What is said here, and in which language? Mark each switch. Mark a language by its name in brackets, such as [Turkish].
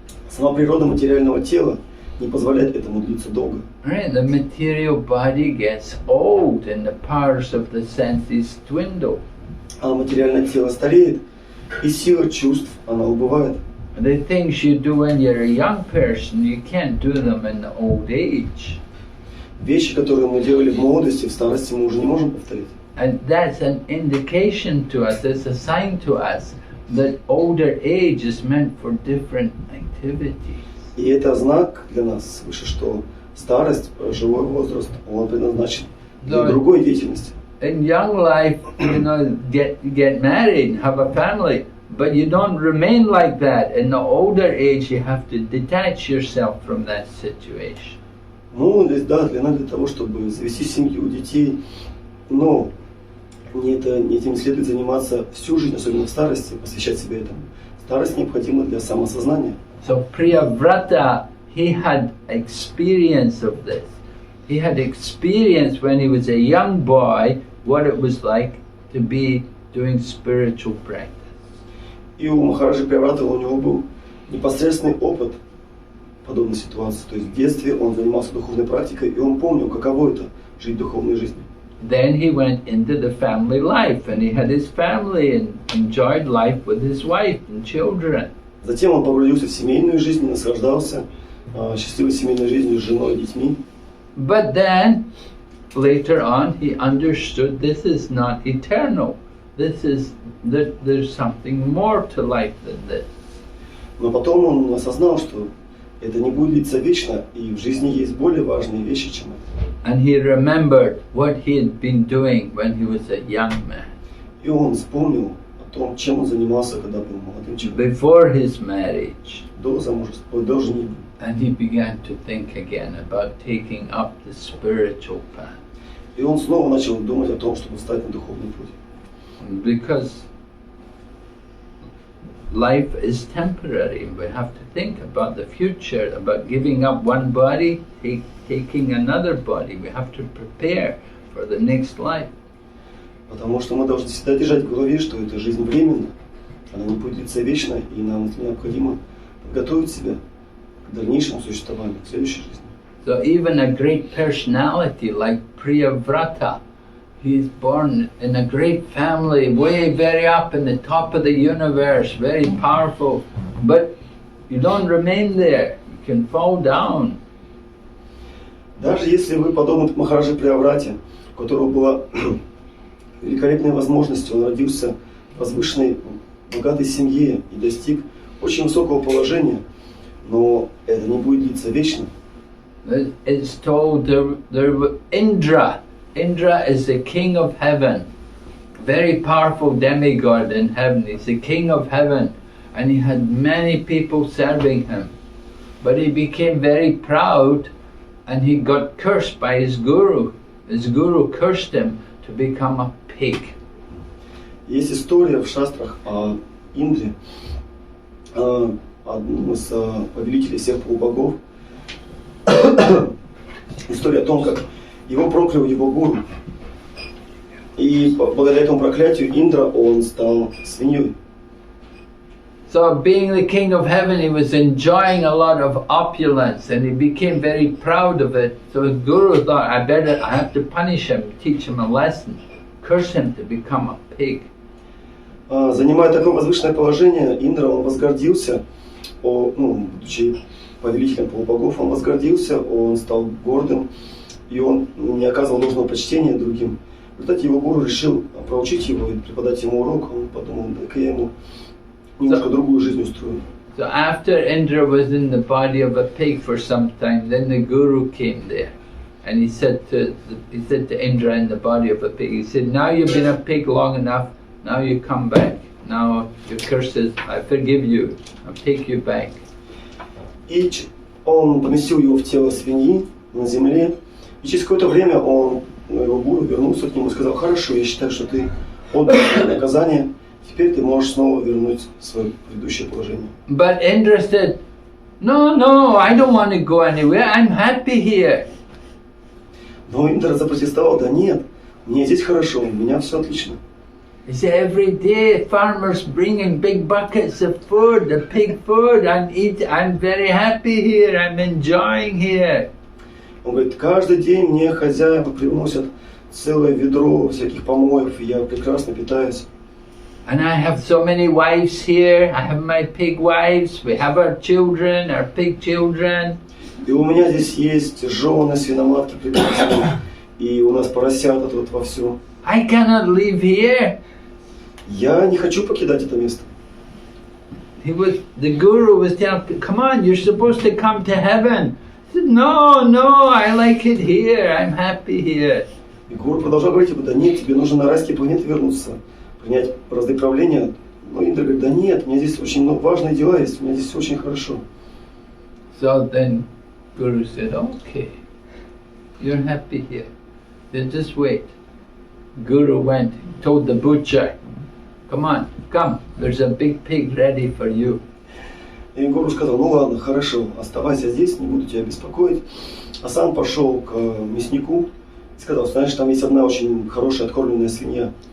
[Russian] Сама природа материального тела не позволяет этому длиться долго. [English] Right, the material body gets old and the powers of the senses dwindle. [Russian] А материальное тело стареет, и сила чувств, она убывает. [English] The things you do when you're a young person, you can't do them in the old age. [Russian] Вещи, которые мы делали в молодости, в старости мы уже не можем повторить. [English] And that's an indication to us, it's a sign to us that older age is meant for different activities. [Russian] И это знак для нас свыше, что старость, живой возраст, он предназначен для другой деятельности. [English] In young life, you know, get married and have a family, but you don't remain like that. In the older age, you have to detach yourself from that situation. [Russian] Молодость, да, для того, чтобы завести семью, детей, но этим не следует заниматься всю жизнь, особенно в старости, посвящать себя этому. Старость необходима для самосознания. [English] So Priyavrata, he had experience of this. He had experience when he was a young boy what it was like to be doing spiritual practice. [Russian] И у Махараджи Прияврата у него был непосредственный опыт подобной ситуации. То есть в детстве он занимался духовной практикой, и он помнил, каково это жить духовной жизнью. [English] Then he went into the family life and he had his family and enjoyed life with his wife and children. [Russian] Затем он погрузился в семейную жизнь, наслаждался счастливой семейной жизнью с женой и детьми. [English] But then, later on, he understood this is not eternal. There's something more to life than this. [Russian] Но потом он осознал, что это не будет длиться вечно, и в жизни есть более важные вещи, чем это. [English] And he remembered what he had been doing when he was a young man. [Russian] И он вспомнил о том, чем он занимался, когда был молодым человеком. [English] Before his marriage. [Russian] До замужества, до женитьбы. [English] And he began to think again about taking up the spiritual path. [Russian] И он снова начал думать о том, чтобы встать на духовный путь. [English] because life is temporary. We have to think about the future, about giving up one body, taking another body. We have to prepare for the next life. [Russian] Потому что мы должны всегда держать в голове, что эта жизнь временна, она не будет длиться вечно, и нам необходимо подготовить себя к дальнейшему существованию, к следующей жизни. [English] So even a great personality like Priyavrata, he's born in a great family, way very up in the top of the universe, very powerful, but you don't remain there, you can fall down. [Russian] Даже если вы подобны Махараджи Прияврате, у которого была великолепная возможность, он родился в возвышенной, богатой семье и достиг очень высокого положения, но это не будет длиться вечно. [English] It's told there Indra. Indra is the king of heaven, very powerful demigod in heaven. He's the king of heaven, and he had many people serving him. But he became very proud, and he got cursed by his guru. His guru cursed him to become a pig. [Russian] Есть история в шастрах о Индре, одном из повелителей всех полубогов. История о том, как его проклял его гуру. И благодаря этому проклятию Индра, он стал свиньей. [English] So being the king of heaven, he was enjoying a lot of opulence and he became very proud of it. So his guru thought, I have to punish him, teach him a lesson, curse him to become a pig. [Russian] Занимая такое возвышенное положение, Индра, он возгордился, будучи повелителем полубогов, он возгордился, он стал гордым, и он не оказывал должного почтения другим. В результате его гуру решил проучить его и преподать ему урок. Он подумал, дай-ка я ему немножко другую жизнь устрою. [English] So after Indra was in the body of a pig for some time, then the guru came there, and he said to Indra in the body of a pig, he said, now you've been a pig long enough, now you come back. Now your curses, I forgive you, I'll take you back. [Russian] И он поместил его в тело свиньи на земле, и через какое-то время его гуру вернулся к нему и сказал, хорошо, я считаю, что ты отдал наказание, теперь ты можешь снова вернуть свое предыдущее положение. [English] But Indra said, no, I don't want to go anywhere, I'm happy here. [Russian] Но Индра запротестовал, да нет, мне здесь хорошо, у меня все отлично. [English] He said, every day farmers bring in big buckets of food, the pig food, I'm very happy here, I'm enjoying here. [Russian] Он говорит, каждый день мне хозяева приносят целое ведро всяких помоев, и я прекрасно питаюсь. [English] And I have so many wives here, I have my pig wives, we have our children, our pig children. [Russian] И у меня здесь есть жены, свиноматки прекрасные, и у нас поросята тут вовсю. [English] I cannot live here. [Russian] Я не хочу покидать это место. [English] The guru was telling, come on, you're supposed to come to heaven. He said, no, I like it here, I'm happy here. [Russian] И гуру продолжал говорить, да нет, тебе нужно на райские планеты вернуться, принять разные правления. Но Индра говорит, да нет, у меня здесь очень важные дела есть, у меня здесь все очень хорошо. [English] So then Guru said, okay, you're happy here, then just wait. Guru went, told the butcher, come, there's a big pig ready for you. [Russian] И гуру сказал, ну ладно, хорошо, оставайся здесь, не буду тебя беспокоить. А сам пошел к мяснику и сказал, знаешь, там есть одна очень хорошая откормленная свинья.